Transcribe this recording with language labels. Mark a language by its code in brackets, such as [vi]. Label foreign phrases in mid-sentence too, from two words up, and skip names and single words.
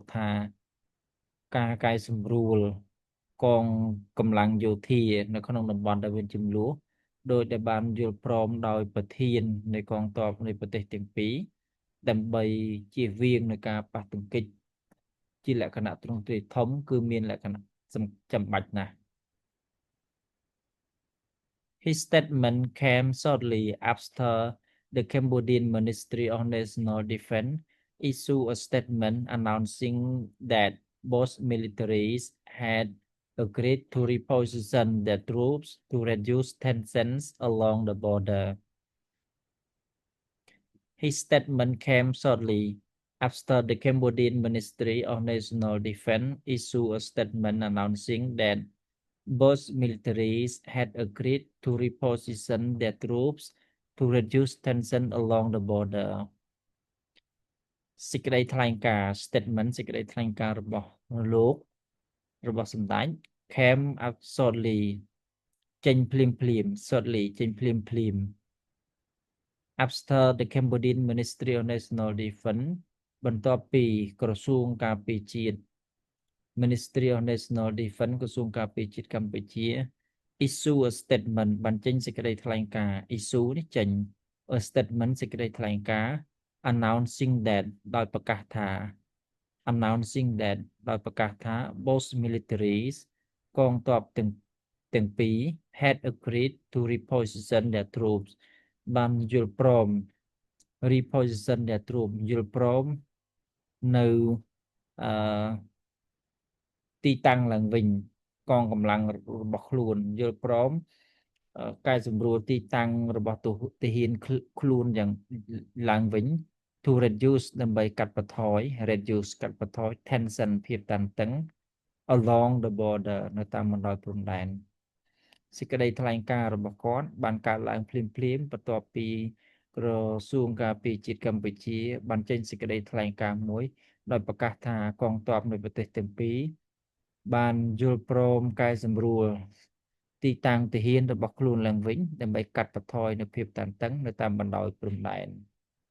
[km] ថាការកែសម្រួលកងកម្លាំងយោធានៅក្នុងតំបន់ដែលមានជម្លោះដោយដែល បានយល់ព្រមដោយប្រធាននៃកងទ័ពនៃ ប្រទេសទាំងពីរដើម្បីជៀសវាងនៃការប៉ះទង្គិចជាលក្ខណៈទ្រង់ទ្រាយធំគឺមានលក្ខណៈចាំបាច់ណាស់ [en] His statement came shortly after the Cambodian Ministry of National Defense issued a statement announcing that both militaries had agreed to reposition their troops to reduce tensions along the border. His statement came shortly after the Cambodian Ministry of National Defense issued a statement announcing that both militaries had agreed to reposition their troops to reduce tension along the border. [km] សេចក្តីថ្លែងការណ៍ statement សេចក្តីថ្លែងការណ៍របស់លោករបស់សម្ដេច [en] came out shortly [km] ចេញភ្លាម shortly ចេញភ្លាម [en] after the Cambodian Ministry of National Defense [km] បន្ទាប់ពីក្រសួងការពារជាតិ [en] Ministry of National Defense [km] ក្រសួងការពារ ជាតិកម្ពុជា [en] issue a statement [km] បានចេញសេចក្តីថ្លែងការណ៍ issue នេះចេញ [en] a statement [km] សេចក្តីថ្លែងការណ៍ [en] announcing that [km] ដោយប្រកាសថា [en] announcing that [km] ដោយប្រកាសថា [en] both militaries [km] កងទ័ពទាំងពីរ [en] had agreed to reposition their troops [km] បានយល់ព្រម [en] reposition their troops [km] យល់ព្រមនៅ ទីតាំងឡើងវិញកងកម្លាំងរបស់ខ្លួនយល់ព្រមកែសម្រួលទីតាំងរបស់ទាហានខ្លួនយ៉ាង ឡើងវិញ [en] to reduce [km] ដើម្បីកាត់បន្ថយ reduce កាត់បន្ថយ tension ភាពតានតឹង along [en] the border [km] នៅតាមបណ្ដោយព្រំដែនសេចក្តីថ្លែងការណ៍របស់គាត់បានកើតឡើងភ្លាមបន្ទាប់ពីក្រសួងការពារជាតិកម្ពុជាបានចេញសេចក្តីថ្លែងការណ៍មួយដោយប្រកាសថាកងទ័ពនៃប្រទេសទាំងពីរបានយល់ព្រមកែសម្រួលទីតាំងទាហានរបស់ខ្លួនឡើងវិញដើម្បីកាត់បន្ថយនូវភាពតានតឹងនៅតាមបណ្ដោយព្រំដែន